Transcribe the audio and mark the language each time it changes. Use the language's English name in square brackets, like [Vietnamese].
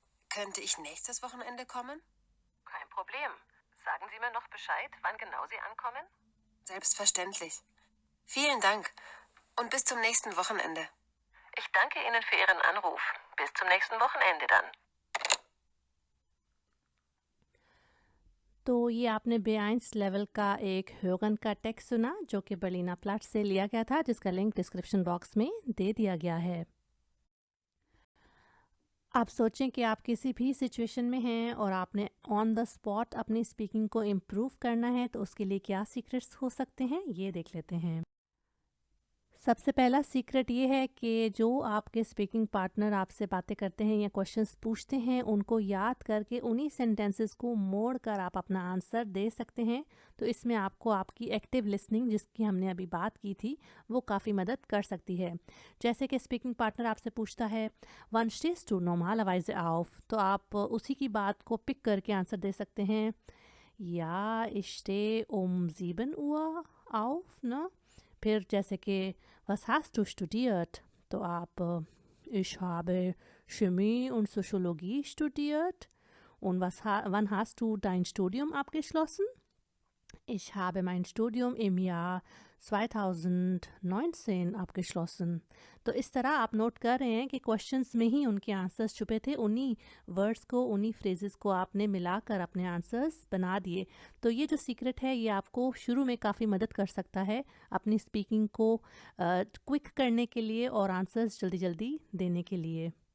[German] Könnte ich nächstes Wochenende kommen? Kein Problem. Sagen Sie mir noch Bescheid, wann genau Sie ankommen? Selbstverständlich. Vielen Dank und bis zum nächsten Wochenende. Ich danke Ihnen für Ihren Anruf. Bis zum nächsten Wochenende dann. [Hindi] तो ये आपने B1 level का एक ह्यूगन का text सुना, जो कि बर्लिना plot से लिया गया था, जिसका लिंक डिस्क्रिप्शन बॉक्स में दे दिया गया है। आप सोचें कि आप किसी भी सिचुएशन में हैं और आपने ऑन द स्पॉट अपनी स्पीकिंग को इम्प्रूव करना है, तो उसके लिए क्या सीक्रेट्स हो सकते हैं, ये देख लेते हैं। सबसे पहला सीक्रेट ये है कि जो आपके स्पीकिंग पार्टनर आपसे बातें करते हैं या क्वेश्चंस पूछते हैं, उनको याद करके उन्हीं सेंटेंसेस को मोड़ कर आप अपना आंसर दे सकते हैं। तो इसमें आपको आपकी एक्टिव लिसनिंग, जिसकी हमने अभी बात की थी, वो काफ़ी मदद कर सकती है। जैसे कि स्पीकिंग पार्टनर आपसे पूछता है one stage two normalise of, तो आप उसी की बात को पिक करके आंसर दे सकते हैं। या इश्ते ओम जीबन हुआ ऑफ ना। फिर जैसे कि [German] was hast du studiert? [Hindi] तो आप [German] ich habe Chemie und Soziologie studiert. Und wann hast du dein Studium abgeschlossen? Ich habe mein Studium im Jahr 2019 abgeschlossen. [Hindi] तो इस तरह आप नोट कर रहे हैं कि क्वेश्चंस में ही उनके आंसर्स छुपे थे, उन्हीं वर्ड्स को, उन्हीं फ्रेजेस को आपने मिलाकर अपने आंसर्स बना दिए। तो ये जो सीक्रेट है, ये आपको शुरू में काफ़ी मदद कर सकता है अपनी स्पीकिंग को क्विक करने के लिए और आंसर्स जल्दी जल्दी देने के लिए।